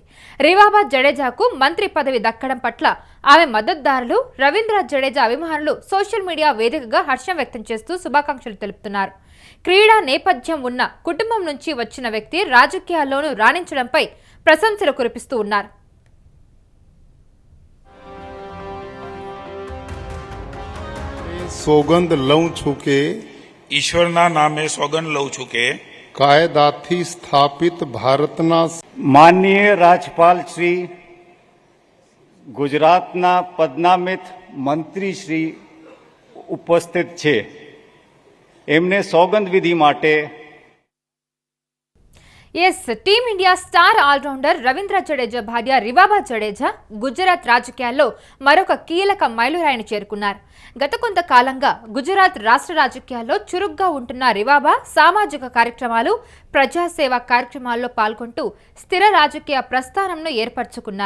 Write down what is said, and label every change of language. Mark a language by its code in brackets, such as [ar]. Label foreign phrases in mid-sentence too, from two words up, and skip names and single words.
[te] రివాబా జడేజాకు మంత్రి పదవి దక్కడం పట్ల ఆమె మద్దతుదారులు, రవీంద్ర జడేజా అభిమానులు [en] social media [te] వేదికగా హర్షం వ్యక్తం చేస్తూ శుభాకాంక్షలు తెలుపుతున్నారు. క్రీడా నేపథ్యం ఉన్న కుటుంబం నుంచి వచ్చిన వ్యక్తి రాజకీయాల్లోనూ రాణించడంపై ప్రశంసలు కురిపిస్తూ ఉన్నారు. [gu] સોગંદ લઉં છું કે ઈશ્વરના નામે સોગંદ લઉં છું કે કાયદાથી સ્થાપિત ભારતના માનનીય રાજપાલ શ્રી, ગુજરાતના પદનામિત મંત્રી શ્રી ઉપસ્થિત છે. એમને સોગંદ વિધિ માટે [te] టీమిండియా [en] star all-rounder [te] రవీంద్ర జడేజా భార్య రివాబా జడేజా గుజరాత్ రాజకీయాల్లో మరొక కీలక మైలురాయిని చేరుకున్నారు. గత కొంతకాలంగా గుజరాత్ రాష్ట్ర రాజకీయాల్లో చురుగ్గా ఉంటున్న రివాబా సామాజిక కార్యక్రమాలు, ప్రజాసేవ కార్యక్రమాల్లో పాల్గొంటూ స్థిర రాజకీయ ప్రస్థానంను ఏర్పరచుకున్నారు.